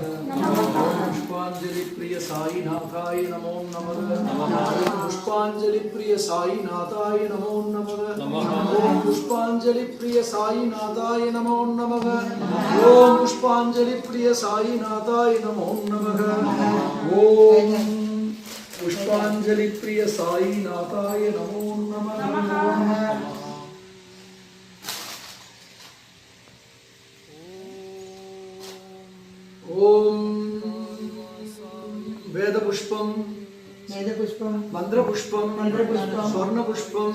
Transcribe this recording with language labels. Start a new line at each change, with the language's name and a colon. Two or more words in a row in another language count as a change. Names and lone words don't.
Sanskrit: ॐ पुष्पाञ्जलि प्रिय साईनाथाय नमो नमः. ॐ पुष्पाञ्जलि प्रिय साईनाथाय नमो नमः. ॐ पुष्पाञ्जलि प्रिय साईनाथाय नमो नमः. ॐ पुष्पाञ्जलि प्रिय साईनाथाय नमो नमः. ஓம் पुष्पांजलि प्रिय साई नाथाय नमो नमः। ओम वेद पुष्पम मंत्र पुष्पम स्वर्ण पुष्पम